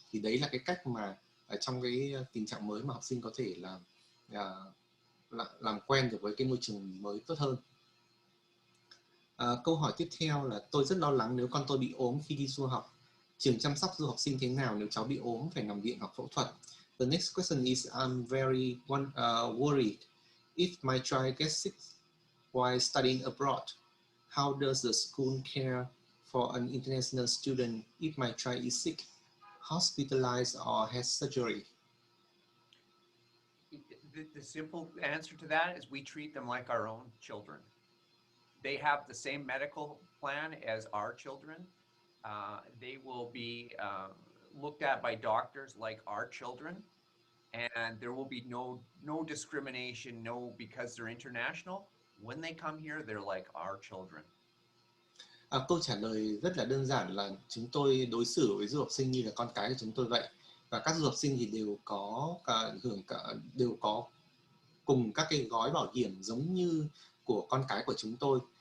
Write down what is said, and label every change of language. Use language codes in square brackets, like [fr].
[vi] Thì đấy là cái cách mà trong cái tình trạng mới mà học sinh có thể là làm quen được với cái môi trường mới tốt hơn. Câu hỏi tiếp theo là tôi rất lo lắng nếu con tôi bị ốm khi đi du học. Trường chăm sóc du học sinh thế nào nếu cháu bị ốm phải nằm viện hoặc phẫu thuật? [en] The next question is I'm very worried if my child gets sick while studying abroad. How does the school care for an international student if my child is sick, hospitalized or has surgery? The simple answer to that is we treat them like our own children. They have the same medical plan as our children. They will be looked at by doctors like our children, and there will be no discrimination, because they're international. When they come here, they're like our children. [vi] Câu trả lời rất là đơn giản là chúng tôi đối xử với du học sinh như là con cái của chúng tôi vậy, và các du học sinh thì đều có cùng các cái gói bảo hiểm giống như của con cái của chúng tôi,